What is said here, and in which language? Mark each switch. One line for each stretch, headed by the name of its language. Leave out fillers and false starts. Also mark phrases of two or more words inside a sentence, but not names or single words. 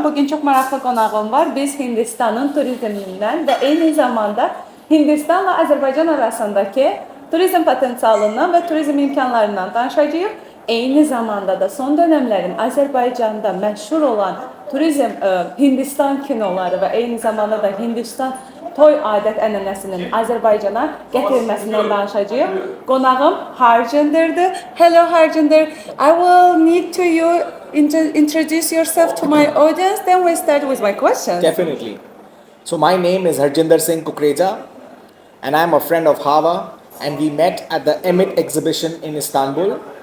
Azerbaijani: Bugün çox maraqlı qonağım var. Biz Hindistanın turizmindən və eyni zamanda Hindistanla Azərbaycan arasındakı turizm potensialından və turizm imkanlarından danışacağıq. Eyni zamanda da son dönemlərin Azərbaycanda məşhur olan turizm Hindistan kinoları və eyni zamanda da Hindistan toy adət-ənənəsinin Azərbaycana gətirilməsindən danışacağıq. Qonağım Harjinder'dir.
English: Hello Harjinder. I will need to you introduce yourself to my audience, then we start with my questions. Definitely. So my name is Harjinder Singh Kukreja and I'm a friend of Hava and we met at the Emit exhibition in Istanbul.